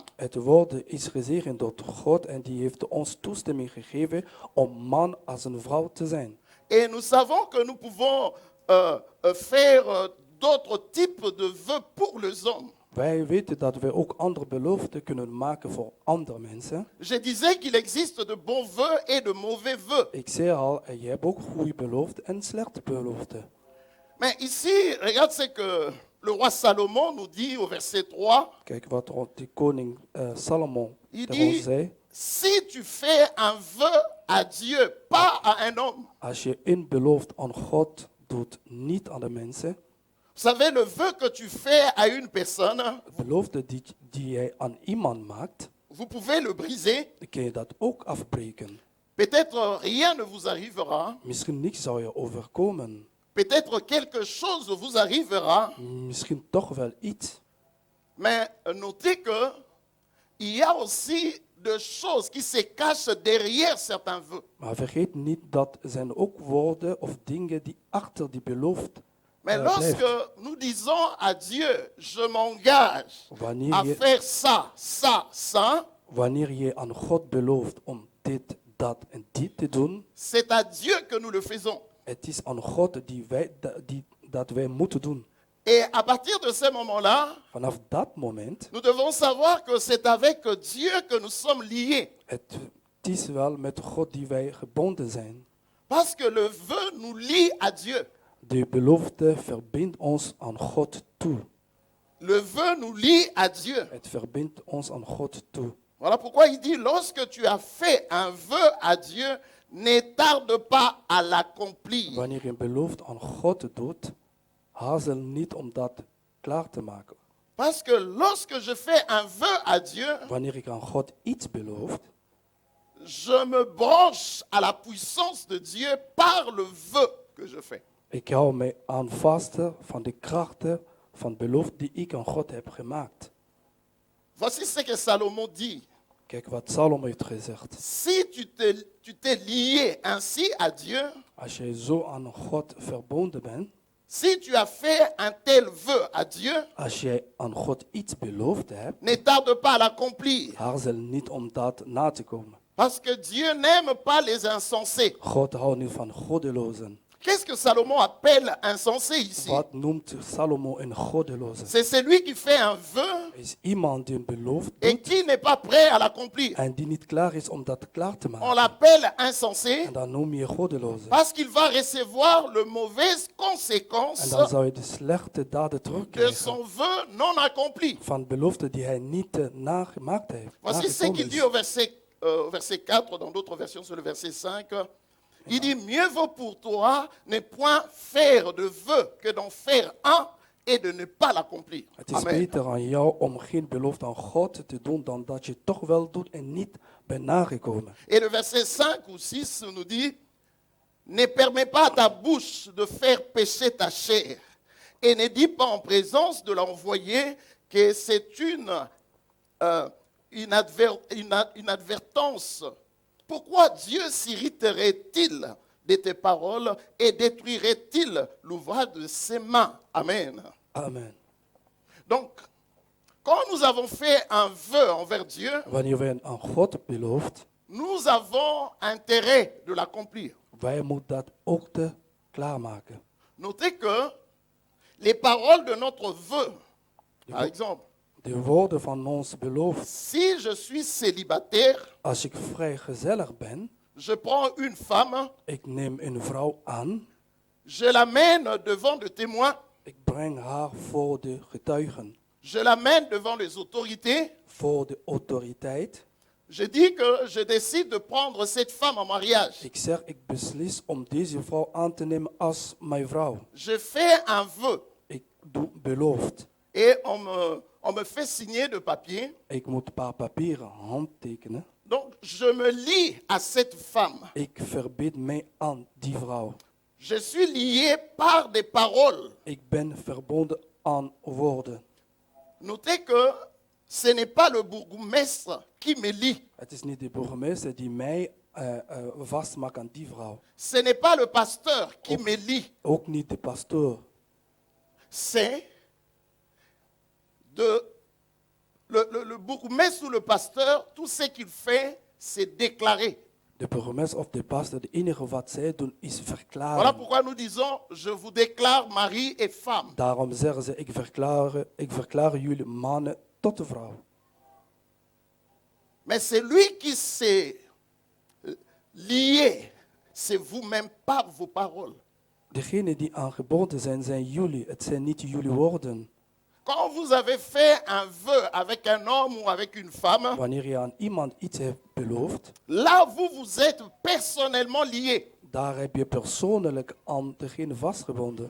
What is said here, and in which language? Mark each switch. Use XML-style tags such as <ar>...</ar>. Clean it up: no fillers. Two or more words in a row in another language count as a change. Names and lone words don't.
<nl>Het woord is gezegend door God en die heeft ons toestemming gegeven om man als een vrouw te zijn.</nl> <fr>Et nous savons que nous pouvons faire d'autres types de vœux pour les hommes.</fr> <nl>Wij weten dat we ook andere beloften kunnen maken voor andere mensen.</nl> <fr>Je disais qu'il existe de bons vœux et de mauvais vœux.</fr> <nl>Ik zei al, je hebt ook goede beloften en slechte beloften.</nl> <fr>Mais ici, regarde ce que le roi Salomon nous dit au verset 3.</fr> <nl>Kijk wat de koning Salomon</nl> <fr>Il</fr> <nl>daarover</nl> <fr>dit,</fr> <nl>zei.</nl> <fr>si tu fais un vœu à Dieu, pas à un homme.</fr> <nl>Als je een belofte aan God doet, niet aan de mensen.</nl> <fr>Vous savez, le vœu que tu fais à une personne,</fr> <nl>De belofte die jij aan iemand maakt,</nl> <fr>vous pouvez le briser.</fr> <nl>dan kun je dat ook afbreken.</nl> <fr>Peut-être rien ne vous arrivera.</fr> <nl>Misschien niks zou je overkomen.</nl> <fr>Peut-être quelque chose vous arrivera.</fr> <nl>Misschien toch wel iets.</nl> <fr>Mais notez que il y a aussi des choses qui se cachent derrière certains vœux.</fr> <nl>Maar vergeet niet dat er zijn ook woorden of dingen die achter die belofte</nl> <fr>Mais</fr> <nl>blijven.</nl> <fr>lorsque nous disons à Dieu, je m'engage</fr> <nl>Wanneer</nl> <fr>à</fr> <nl>je,</nl> <fr>faire ça, ça, ça,</fr> <nl>wanneer je aan God belooft om dit, dat en dit te doen,</nl> <fr>c'est à Dieu que nous le faisons.</fr> <nl>het is aan God dat wij moeten doen.</nl> <fr>Et à partir de ce moment-là,</fr> <nl>Vanaf dat moment,</nl> <fr>nous devons savoir que c'est avec Dieu que nous sommes liés.</fr> <nl>het is wel met God die wij gebonden zijn.</nl> <fr>Parce que le vœu nous lie à Dieu.</fr> <nl>De belofte verbindt ons aan God toe.</nl> <fr>Le vœu nous lie à Dieu.</fr> <nl>Het verbindt ons aan God toe.</nl> <fr>Voilà pourquoi il dit, lorsque tu as fait un vœu à Dieu, ne tarde pas à l'accomplir.</fr> <nl>Wanneer je een belofte aan God doet, hazel niet om dat klaar te maken.</nl> <fr>Parce que lorsque je fais un vœu à Dieu,</fr> <nl>Wanneer ik aan God iets beloof,</nl> <fr>je me branche à la puissance de Dieu par le vœu que je fais.</fr> <nl>Ik hou mij aan vasten van de krachten van belofte die ik aan God heb gemaakt.</nl> <fr>Voici ce que Salomon dit.</fr> <nl>Kijk wat Salom heeft gezegd.</nl> <fr>Si tu t'es lié ainsi à Dieu,</fr> <nl>Als je zo aan God verbonden bent,</nl> <fr>si tu as fait un tel vœu à Dieu,</fr> <nl>als jij aan God iets beloofd hebt,</nl> <fr>ne tarde pas à l'accomplir.</fr> <nl>aarzel niet om dat na te komen.</nl> <fr>Parce que Dieu n'aime pas les insensés.</fr> <nl>God houdt niet van goddelozen.</nl> <fr>Qu'est-ce que Salomon appelle insensé ici?</fr> <nl>Wat noemt Salomo een goddeloze?</nl> <fr>C'est celui qui fait un vœu</fr> <nl>Is iemand die een belofte</nl> <fr>et</fr> <nl>doet</nl> <fr>qui n'est pas prêt à l'accomplir.</fr> <nl>en die niet klaar is om dat klaar te</nl> <fr>On</fr> <nl>maken.</nl> <fr>l'appelle insensé</fr> <nl>En dan noem je goddeloze.</nl> <fr>parce qu'il va recevoir de mauvaises</fr> <nl>En</nl> <fr>conséquences</fr> <nl>dan zou je de slechte daden</nl> <fr>de</fr> <nl>terugkrijgen</nl> <fr>son vœu non accompli.</fr> <nl>van beloften die hij niet nagemaakt heeft.</nl> <fr>Voici ce</fr> <nl>nagekomen</nl> <fr>qu'il</fr> <nl>is.</nl> <fr>dit au verset 4, dans d'autres versions, c'est le verset 5. Il dit, mieux vaut pour toi ne point faire de vœu que d'en faire un et de ne pas l'accomplir.</fr> <nl>Het is Amen. beter aan jou om geen belofte aan God te doen dan dat je toch wel doet en niet bent nagekomen.</nl> <fr>Et le verset 5 ou 6 nous dit, ne permets pas à ta bouche de faire pécher ta chair et ne dis pas en présence de l'envoyé que c'est une advertence. Pourquoi Dieu s'irriterait-il de tes paroles et détruirait-il l'ouvrage de ses mains? Amen. Amen. Donc, quand nous avons fait un vœu envers Dieu,</fr> <nl>Wanneer wij aan God belooft,</nl> <fr>nous avons intérêt de l'accomplir.</fr> <nl>wij moeten dat ook te klaarmaken.</nl> <fr>Notez que les paroles de notre vœu, par exemple,</fr> <nl>De woorden van ons belofte.</nl> <fr>si je suis célibataire,</fr> <nl>Als ik vrijgezellig ben,</nl> <fr>je prends une femme,</fr> <nl>ik neem een vrouw aan,</nl> <fr>je l'amène devant de témoins,</fr> <nl>ik breng haar voor de getuigen,</nl> <fr>je l'amène devant les autorités,</fr> <nl>voor de autoriteit.</nl> <fr>je dis que je décide de prendre cette femme en mariage.</fr> <nl>Ik zeg, ik beslis om deze vrouw aan te nemen als mijn vrouw.</nl> <fr>Je fais un vœu</fr> <nl>Ik doe belofte.</nl> <fr>et on me fait signer de papier.</fr> <nl>Ik moet een paar papieren handtekenen.</nl> <fr>Donc, je me lie à cette femme.</fr> <nl>Ik verbind mij aan die vrouw.</nl> <fr>Je suis lié par des paroles.</fr> <nl>Ik ben verbonden aan woorden.</nl> <fr>Notez que ce n'est pas le bourgmestre qui me lie.</fr> <nl>Het is niet de burgemeester die mij vastmaakt aan die vrouw.</nl> <fr>Ce n'est pas le pasteur qui me lie.</fr> <nl>Ook niet de pastoor.</nl> <fr>C'est le bourgmestre ou le pasteur, tout ce qu'il fait, c'est déclarer.</fr> <nl>De burgemeester of de pastor, de enige wat zij doen is</nl> <fr>Voilà</fr> <nl>verklaren.</nl> <fr>pourquoi nous disons, je vous déclare mari et femme.</fr> <nl>Daarom zeggen ze, ik verklaar jullie mannen tot de vrouw.</nl> <fr>Mais c'est lui qui s'est lié, c'est vous-même par vos paroles.</fr> <nl>Degenen die aangeboden zijn jullie. Het zijn niet jullie woorden.</nl> <fr>Quand vous avez fait un vœu avec un homme ou avec une femme,</fr> <nl>Wanneer je aan iemand iets hebt beloofd,</nl> <fr>là vous vous êtes personnellement liés.</fr> <nl>daar heb je persoonlijk aan degene vastgebonden.</nl>